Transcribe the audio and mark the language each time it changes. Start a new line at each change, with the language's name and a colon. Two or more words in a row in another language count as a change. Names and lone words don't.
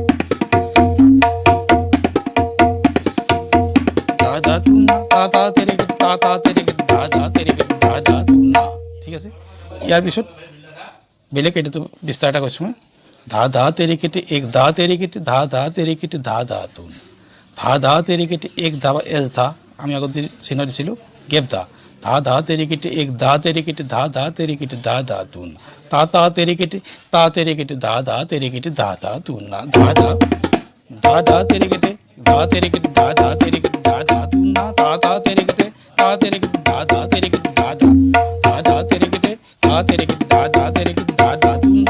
Assamese: धा धा तू ना धा धा तेरे केटे তা তা তেৰে কেটে ধা ধা তেৰে কেটে ধা ধা তুনা। ঠিক আছে, ইয়াৰ পিছত বেলেগ এইটো বিস্তাৰ এটা কৈছোঁ মই। ধা ধা তেৰে কেটে এক ধা তেৰে কেটে ধা ধা তেৰে কেটে ধা ধা তুন। ধা ধা তেৰে কেটে এক ধা বা এছ ধা, আমি আগত চিহ্ন দিছিলোঁ গেপ ধা। ধা ধা তেৰে কেটে এক ধা তেৰে কেটে ধা ধা তেৰে কেটে ধা ধা তুন। তা তা তেৰে কেটে ধা ধা তেৰে কেটে ধা ধা তুনা। ধা ধা ধা ধা তেরে কেটে ধা তেরে কেটে ধা ধা তেরে কেটে ধা ধা তুনা। তা তা তেরে কেটে ধা ধা তেরে কেটে ধা ধা ধা ধা তেরে কেটে ধা ধা তেরে কেটে ধা ধা তুনা।